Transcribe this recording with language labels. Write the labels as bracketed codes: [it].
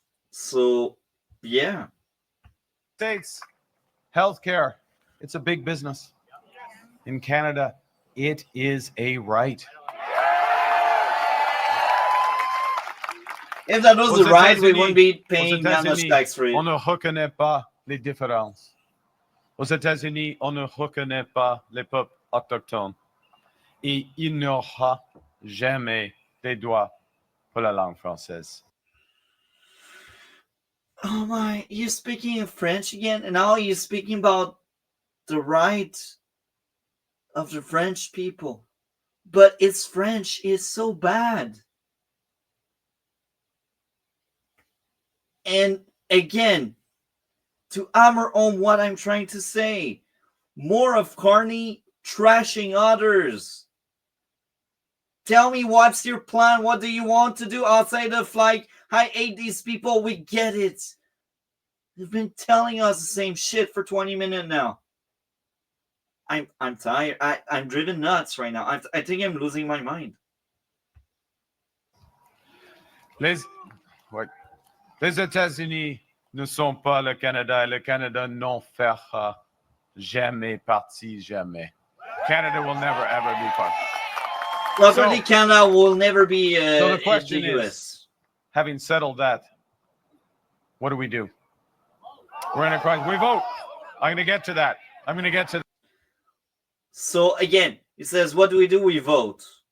[en] So, yeah. States, healthcare, it's a big business. In Canada, it is a right. If that was the right, we wouldn't be paying that much tax for it. [fr] On ne reconnaît pas les différences. Aux États-Unis, on ne reconnaît pas les peuples autochtones. Et il n'y aura jamais des droits pour la langue française. [en] Oh my, you're speaking in French again? And now you're speaking about the right of the French people. But it's French is so bad. And again, to hammer on what I'm trying to say, more of Carney trashing others. Tell me what's your plan? What do you want to do outside of like, I hate these people? We get it. They've been telling us the same shit for 20 minutes now. I'm tired. I'm driven nuts right now. I think I'm losing my mind. [fr] Les États-Unis ne sont pas le Canada. Le Canada n'en fera jamais partie, jamais. [en] Canada will never ever be part. Luckily, Canada will never be so the question in the US. Is, having settled that, what do we do? We're in a crisis. We vote. I'm going to get to that. So again, he says, what do? We vote.